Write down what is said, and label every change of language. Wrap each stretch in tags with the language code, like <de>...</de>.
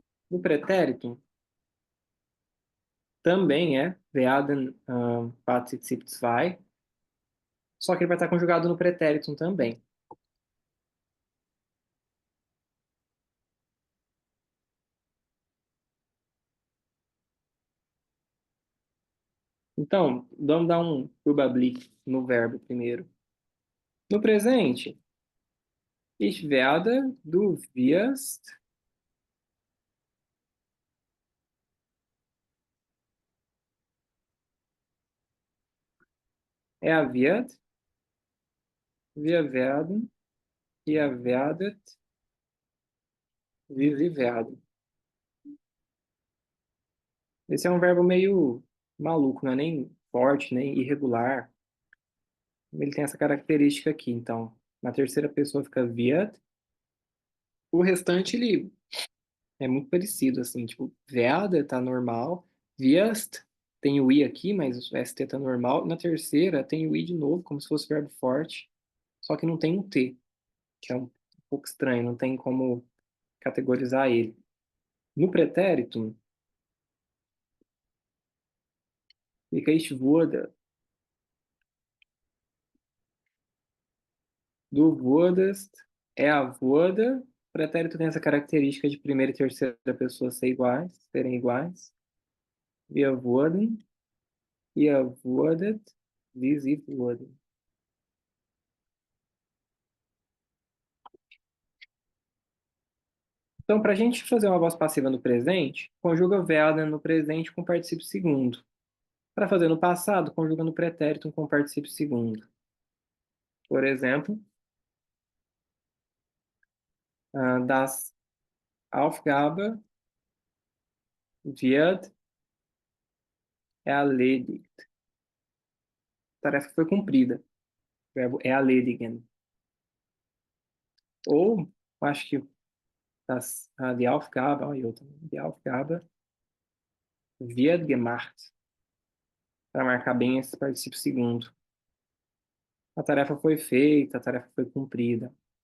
<pt>No pretérito, também é werden Partizip 2, só que ele vai estar conjugado no pretérito também. Então, vamos dar um Überblick no verbo primeiro.</pt> <de>No presente, ich werde, du wirst, er wird, wir werden, ihr werdet, wir werden.</de> <pt>Esse é um verbo meio maluco, não é nem forte, nem irregular. Ele tem essa característica aqui, então. Na terceira pessoa fica wird. O restante, ele É muito parecido, assim, tipo, werde tá normal, wirst tem o i aqui, mas o st tá normal. Na terceira tem o i de novo, como se fosse verbo forte, só que não tem um t, que é um pouco estranho, não tem como categorizar ele. No pretérito, fica</pt> <de>ich wurde, du wurdest, er wurde.</de> <pt>O pretérito tem essa característica de primeira e terceira pessoa serem iguais.</pt> <de>Wir wurden, ihr wurdet, sie wurden.</de> <pt>Então, para a gente fazer uma voz passiva no presente, conjuga werden no presente com particípio segundo. Para fazer no passado, conjuga no pretérito com particípio segundo. Por exemplo,</pt> <de>das Aufgabe wird erledigt.</de> <pt>A tarefa foi cumprida. O verbo erledigen. Ou, acho que</pt> <de>die Aufgabe,</de> <pt>olha eu também,</pt> <de>die Aufgabe wird gemacht.</de> <pt>Para marcar bem esse particípio segundo. A tarefa foi feita, a tarefa foi cumprida.</pt>